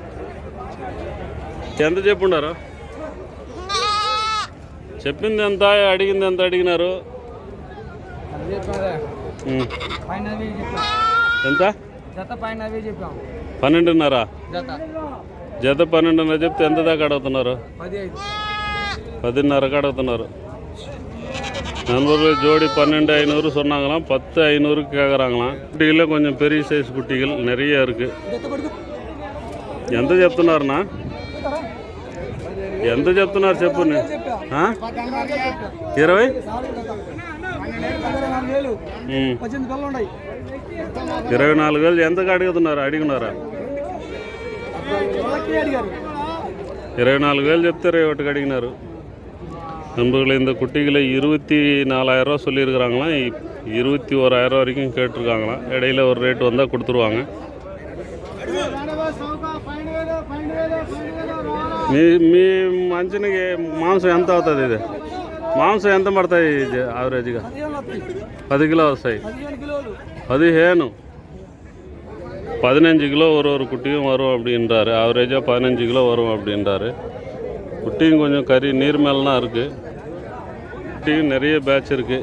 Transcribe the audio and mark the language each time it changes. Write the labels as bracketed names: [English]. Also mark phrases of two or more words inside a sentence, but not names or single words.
[Telugu] ఎంత చెప్పుండారు? చెప్పింది ఎంత, అడిగింది ఎంత అడిగినారు? ఎంత? 12.5. జత 12.5 చెప్తే ఎంత దాకా అడుగుతున్నారు? [Tamil] 10.5க்கு அடத்துனாரு. நண்பர்கள் ஜோடி 12,500 சொன்னாங்களாம். 10,500க்கு கேட்குறாங்களாம். குட்டிகளே கொஞ்சம் பெரிய சைஸ் குட்டிகள் நிறைய இருக்குது. [Telugu] ఎంత చెప్తున్నారన్నా? ఎంత చెప్తున్నారు చెప్పు? 20? 24,000 ఎంతకు అడుగుతున్నారు? అడిగినారా? 24,000 చెప్తే 21க்கு అడిగినారు. [Tamil] நண்பர்கள், இந்த குட்டிகளை 24,000 சொல்லியிருக்கிறாங்களாம். 21,000 வரைக்கும் கேட்டிருக்காங்களாம். இடையில ஒரு ரேட் வந்தால் கொடுத்துருவாங்க. [Telugu] మీ మంచికి మాంసం ఎంత అవుతుంది? ఇది మాంసం ఎంత పడతాయి యావరేజ్గా? 10 కిలో వస్తాయి. [Tamil] 15, 15 கிலோ ஒரு குட்டியும் வரும் அப்படின்றாரு. ஆவரேஜாக 15 கிலோ வரும் அப்படின்றாரு. குட்டியும் கொஞ்சம் கறி நீர் மேலாம் இருக்குது. குட்டியும் நிறைய பேட்ச் இருக்குது.